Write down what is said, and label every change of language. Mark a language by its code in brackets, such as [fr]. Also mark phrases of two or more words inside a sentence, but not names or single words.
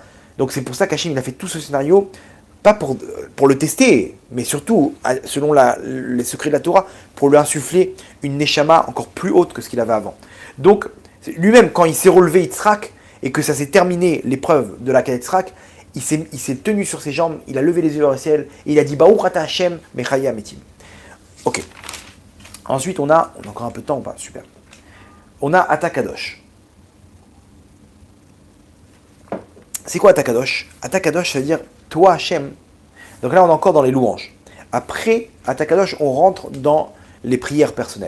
[fr] Donc c'est pour ça qu'Hachem il a fait tout ce scénario, pas pour le tester, mais surtout, selon les secrets de la Torah, pour lui insuffler une Neshama encore plus haute que ce qu'il avait avant. Donc lui-même, quand il s'est relevé Yitzhak, et que ça s'est terminé, l'épreuve de la Yitzhak, il s'est tenu sur ses jambes, il a levé les yeux vers le ciel, et il a dit [he] ברוך אתה השם מחיה מתים. [fr] Ok. Ensuite, on a encore un peu de temps ou pas? Super. On a Atakadosh. C'est quoi Atakadosh? Atakadosh, ça veut dire toi Hashem. Donc là, on est encore dans les louanges. Après Atakadosh, on rentre dans les prières personnelles.